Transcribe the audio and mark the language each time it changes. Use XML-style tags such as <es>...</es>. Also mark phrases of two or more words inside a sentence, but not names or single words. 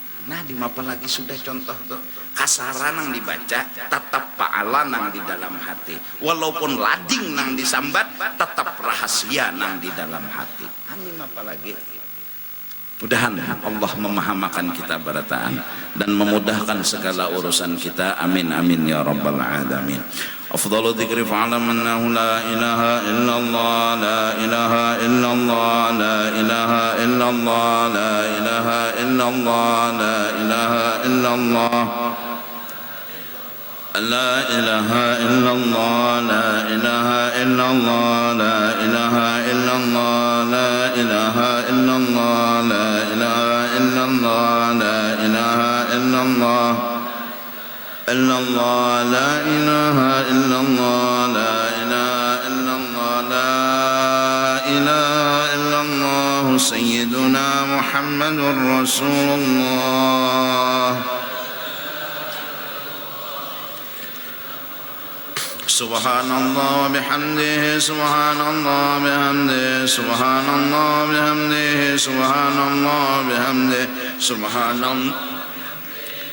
<bjn>Nah, di apa lagi sudah contoh tuh kasara nang dibaca, tetap pahala nang di dalam hati. Walaupun lading nang disambat, tetap rahasia nang di dalam hati. Ini apa lagi? Mudahan Allah memahamakan kita barataan dan memudahkan segala urusan kita.</bjn> <ar>آمين آمين يا رب العالمين. أفضل الذكر فاعلم أنه لا إله إلا الله لا إله إلا الله لا إله إلا الله لا إله إلا الله لا إله إلا الله لا إله إلا الله لا إله إلا الله لا إله إلا الله لا إله إلا الله لا إله إلا الله لا إله إلا الله إلا الله لا إله إلا الله لا إله إلا الله لا إله إلا الله سيدنا محمد رسول الله. سبحان الله وبحمده سبحان الله بحمده سبحان الله بحمده سبحان الله بحمده سبحان الله</ar>